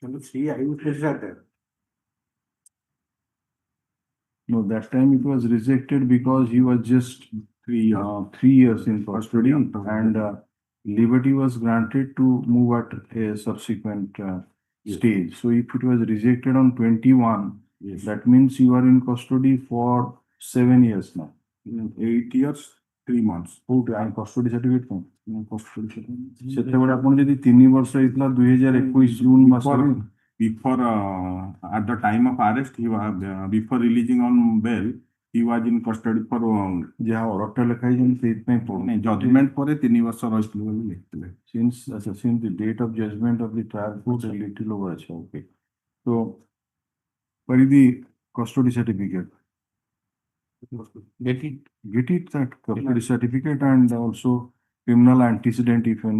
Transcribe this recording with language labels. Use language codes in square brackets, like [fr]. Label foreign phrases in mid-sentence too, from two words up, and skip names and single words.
[en] No, that time it was rejected because he was just 3 years in custody and liberty was granted to move at a subsequent stage. So if it was rejected on 21, that means you are in custody for 7 years now. 8 years, 3 months. [or] କୋଉଠି ଆମ [en] custody certificate [or] କଣ ସେତେବେଳେ ଆପଣ ଯଦି 3 ବର୍ଷ ହେଇଥିଲା 2021 ଜୁନ ମାସରେ [en] Before, at the time of arrest, he was, before releasing on bail, he was in custody for, [or] ଯାହା ଅର୍ଡରଟା ଲେଖା ହେଇଛନ୍ତି ସେଇଥିପାଇଁ ପଡୁନି judgment ପରେ 3 ବର୍ଷ ରହିଥିଲେ ବୋଲି ଲେଖିଥିଲେ. [en] since the date of judgment of the trial court a little over acha, okay. So what is the custody certificate? Get it that custody certificate and also criminal antecedent if any.